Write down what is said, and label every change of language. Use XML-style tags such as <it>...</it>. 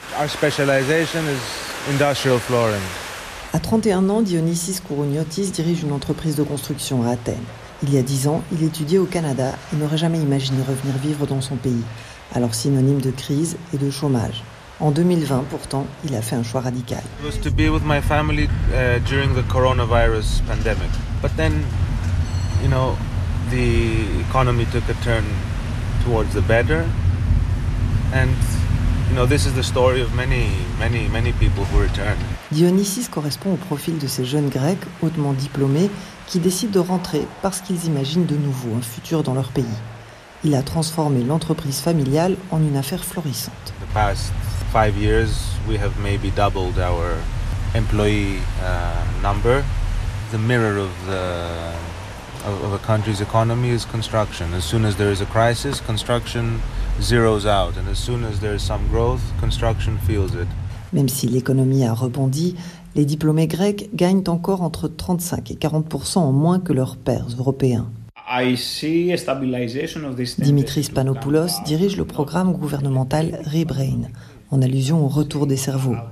<en>Our specialization is industrial flooring.</en> <fr>À 31 ans, Dionysis Kouroniotis dirige une entreprise de construction à Athènes. Il y a 10 ans, il étudiait au Canada et n'aurait jamais imaginé revenir vivre dans son pays, alors synonyme de crise et de chômage. En 2020, pourtant, il a fait un choix radical.</fr> <en>It was to be with my family during the coronavirus pandemic. But then, you know, the economy took a turn towards the better. And, you know, this is the story of many, many, many people who return.</en> <fr>Dionysis correspond au profil de ces jeunes Grecs hautement diplômés qui décident de rentrer parce qu'ils imaginent de nouveau un futur dans leur pays. Il a transformé l'entreprise familiale en une affaire florissante.</fr> <en>The past 5 years, we have maybe doubled our employee number. The mirror of a country's economy is construction. As soon as there is a crisis, construction zeroes out, and as soon as there is some growth, construction feels it.</en> <fr>Même si l'économie a rebondi, les diplômés grecs gagnent encore entre 35 et 40% en moins que leurs pairs européens.</fr> <en>I see a stabilization of this.</en> <fr>Dimitris Panopoulos dirige le programme gouvernemental ReBrain, en allusion au retour des cerveaux.</fr>